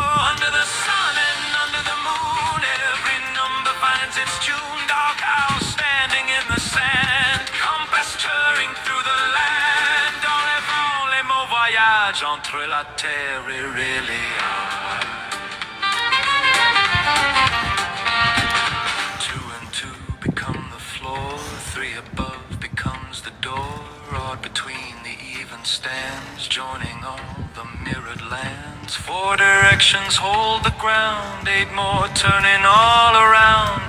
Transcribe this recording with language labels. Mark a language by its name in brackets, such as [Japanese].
[English] Under the sun and under the moon, every number finds its tune. Dark owl standing in the sand, compass turning through the land. [French] Dans les vents, les mots voyagent entre la terre et les arbres. [English] Two and two become the floor, three above becomes the door. Odd between the even stands, joining all the mirrored lands. Four directions hold the ground, eight more turning all around.